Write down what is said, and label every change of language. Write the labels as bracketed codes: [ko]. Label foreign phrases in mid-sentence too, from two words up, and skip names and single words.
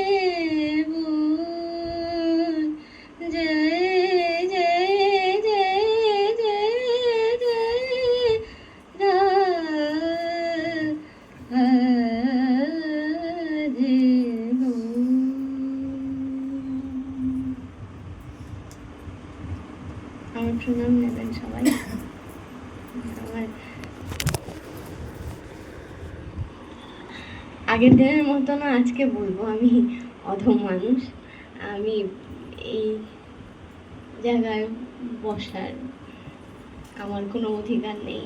[hi] बोल जय जय जय जय जय राधे बोल। [bn] আমার প্রণাম নেবেন সবাই। আমার আগের দিনের মতো না আজকে বলবো আমি অধম মানুষ, আমি এই জায়গায় বসার আমার কোনো অধিকার নেই।